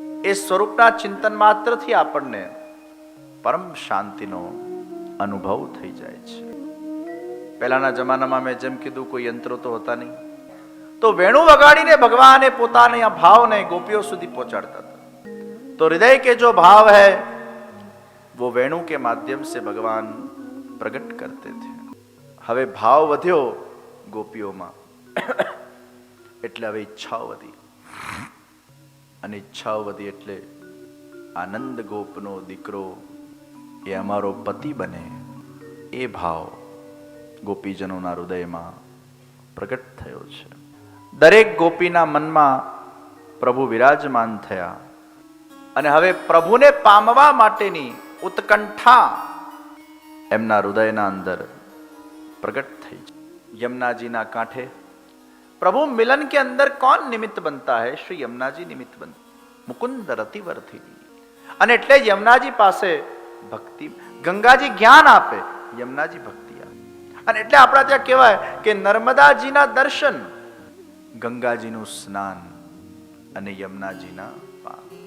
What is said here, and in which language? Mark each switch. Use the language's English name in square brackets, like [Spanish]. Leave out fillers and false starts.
[Gujarati] એ સ્વરૂપના ચિંતન માત્રથી આપણને પરમ શાંતિનો અનુભવ થઈ જાય છે. પહેલાના જમાનામાં મેં જેમ કીધું, કોઈ યંત્રો તો હતા નહીં, તો વેણુ વગાડીને ભગવાને પોતાના ભાવને ગોપીઓ સુધી પહોંચાડતા હતા. [Hindi] તો હૃદય કે જો ભાવ है वो वेणु के माध्यम से भगवान प्रकट करते थे. [Gujarati] હવે ભાવ વધ્યો ગોપીઓમાં, એટલે હવે ઈચ્છાઓ વધી, અને ઈચ્છાઓ વધી એટલે આનંદ ગોપનો દીકરો એ અમારો પતિ બને, એ ભાવ ગોપીજનોના હૃદયમાં પ્રગટ થયો છે. દરેક ગોપીના મનમાં પ્રભુ વિરાજમાન થયા, અને હવે પ્રભુને પામવા માટેની ઉત્કંઠા એમના હૃદયના અંદર प्रकट થઈ. [Hindi] यमुना जी [Gujarati] ना कांठे [Hindi] प्रभु मिलन के अंदर कौन निमित्त बनता है? श्री यमुना जी निमित्त बनता, मुकुंद रतिवर्ती. [Gujarati] અને એટલે જ યમુનાજી પાસે ભક્તિ, ગંગાજી જ્ઞાન આપે, યમુનાજી ભક્તિ આપે. અને એટલે આપણા ત્યાં કહેવાય કે નર્મદાજીના દર્શન, ગંગાજીનું સ્નાન અને યમુનાજીના પાન.